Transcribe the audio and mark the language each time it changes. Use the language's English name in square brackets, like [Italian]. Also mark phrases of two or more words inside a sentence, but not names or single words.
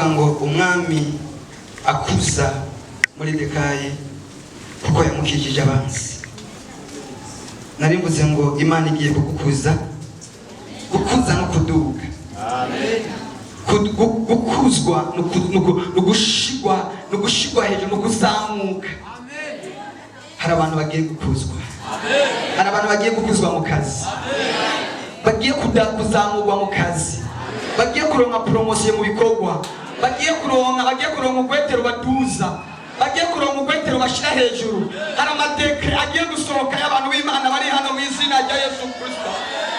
[Rundi] ngo umwami akuza Moridekayi kuko yamukijije abanzi nari mvuze ngo Imana igiye kugukuza gukuza no kuduga gukuzwa no gushigwa hejuru no kuzamuka hari abantu bagiye gukuzwa hari abantu bagiye gukuzwa mu kazi bagiye kuzamurwa mu kazi bagiye kuronka [English] promotion [Rundi] mu bikorwa bagiye kuronka ugwetero baduza bagiye kuronka ugwetero bashira hejuru hari amadekre agiye gusohoka y'abantu b'Imana bari hano mu izina rya Yesu Kristo